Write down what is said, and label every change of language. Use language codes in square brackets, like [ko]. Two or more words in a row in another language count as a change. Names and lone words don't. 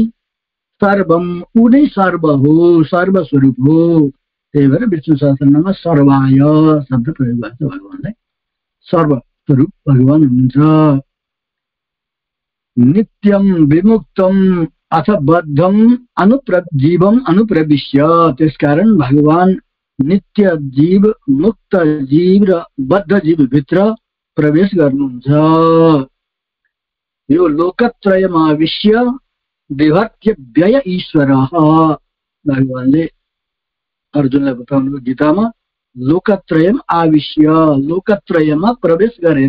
[ne] सर्वम, ऊ नै सर्व हो, सर्वस्वरूप हो। त्यही भएर विष्णु सहस्रनाममा सर्वाय शब्द प्रयोग भएको छ भगवानलाई। सर्वस्वरूप भगवान हुनुहुन्छ। [sa] नित्यम विमुक्तम अथ बद्धम जीवम अनुप्रविश्य, [ne] त्यसकारण भगवान नित्य जीव, मुक्त जीव र बद्ध जीव भित्र प्रवेश गर्नुहुन्छ। [sa] यो लोकत्रयमाविश्य विभर्त्य व्यय ईश्वर, [ne] भगवानले अर्जुनलाई बताउनु गीतामा, [sa] लोकत्रयम आविश्य, [ne] लोकत्रयमा प्रवेश गरेर।